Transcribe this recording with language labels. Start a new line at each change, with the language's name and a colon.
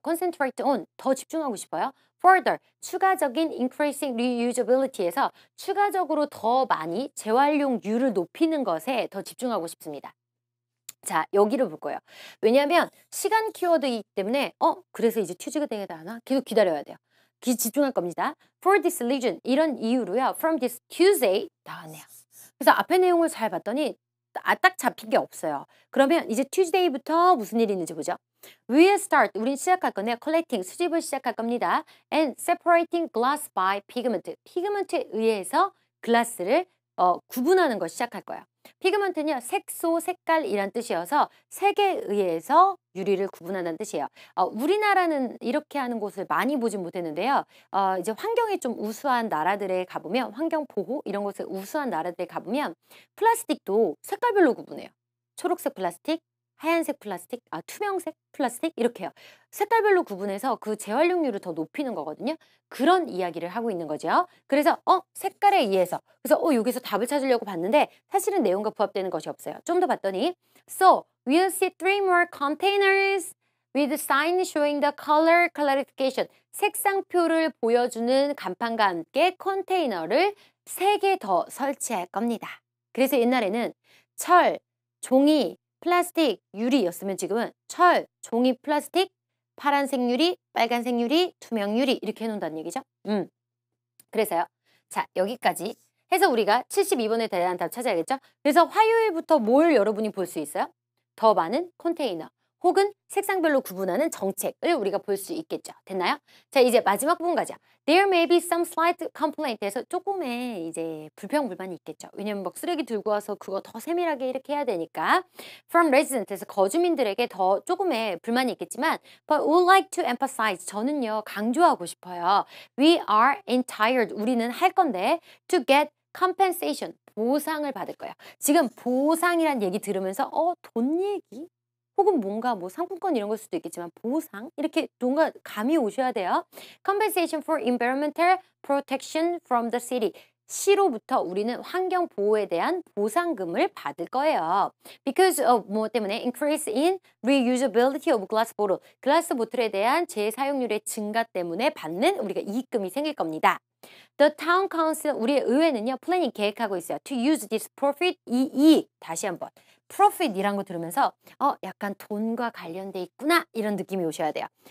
English: concentrate on
Korean: 더 집중하고 싶어요. further 추가적인
English: increasing reusability
Korean: 에서 추가적으로 더 많이 재활용률을 높이는 것에 더 집중하고 싶습니다. 자, 여기를 볼 거예요. 왜냐하면 시간 키워드이기 때문에 그래서 이제 튜즈가 되게 하나? 계속 기다려야 돼요. 집중할 겁니다.
English: For this reason,
Korean: 이런 이유로요.
English: From this Tuesday
Korean: 나왔네요. 그래서 앞에 내용을 잘 봤더니 딱 잡힌 게 없어요. 그러면 이제 Tuesday부터 무슨 일이 있는지 보죠.
English: We'll start,
Korean: 우린 시작할 건데요.
English: Collecting,
Korean: 수집을 시작할 겁니다.
English: And separating glass by pigment,
Korean: 피그먼트에 의해서 글라스를 구분하는 거 시작할 거예요. 피그먼트는요, 색소, 색깔이란 뜻이어서 색에 의해서 유리를 구분한다는 뜻이에요. 우리나라는 이렇게 하는 곳을 많이 보진 못했는데요. 이제 환경이 좀 우수한 나라들에 가보면, 환경 보호 이런 곳에 우수한 나라들에 가보면 플라스틱도 색깔별로 구분해요. 초록색 플라스틱, 하얀색 플라스틱, 투명색 플라스틱 이렇게요. 색깔별로 구분해서 그 재활용률을 더 높이는 거거든요. 그런 이야기를 하고 있는 거죠. 그래서 색깔에 의해서 그래서 여기서 답을 찾으려고 봤는데 사실은 내용과 부합되는 것이 없어요. 좀 더 봤더니
English: So, we'll see 3 more containers with sign showing the color clarification.
Korean: 색상표를 보여주는 간판과 함께 컨테이너를 3개 더 설치할 겁니다. 그래서 옛날에는 철, 종이, 플라스틱, 유리였으면 지금은 철, 종이, 플라스틱, 파란색 유리, 빨간색 유리, 투명 유리 이렇게 해놓는다는 얘기죠. 그래서요. 자, 여기까지 해서 우리가 72번에 대한 답 찾아야겠죠. 그래서 화요일부터 뭘 여러분이 볼 수 있어요? 더 많은 컨테이너 혹은 색상별로 구분하는 정책을 우리가 볼 수 있겠죠. 됐나요? 자, 이제 마지막 부분 가자.
English: There may be some slight complaint에서
Korean: 조금의 이제 불평불만이 있겠죠. 왜냐면 막 쓰레기 들고 와서 그거 더 세밀하게 이렇게 해야 되니까.
English: From residents,
Korean: 거주민들에게 더 조금의 불만이 있겠지만
English: But would like to emphasize,
Korean: 저는요 강조하고 싶어요.
English: We are entitled,
Korean: 우리는 할 건데
English: to get compensation,
Korean: 보상을 받을 거예요. 지금 보상이란 얘기 들으면서 돈 얘기? 혹은 뭔가 뭐 상품권 이런 걸 수도 있겠지만 보상? 이렇게 뭔가 감이 오셔야 돼요.
English: Compensation for environmental protection from the city.
Korean: 시로부터 우리는 환경 보호에 대한 보상금을 받을 거예요.
English: Because of
Korean: 뭐 때문에
English: increase in reusability of glass bottle.
Korean: 글라스 보틀에 대한 재사용률의 증가 때문에 받는 우리가 이익금이 생길 겁니다.
English: The town council,
Korean: 우리의 의회는요, 플래닝 계획하고 있어요.
English: To use this profit,
Korean: 이 이익, 다시 한번. profit이란 거 들으면서 약간 돈과 관련돼 있구나 이런 느낌이 오셔야 돼요.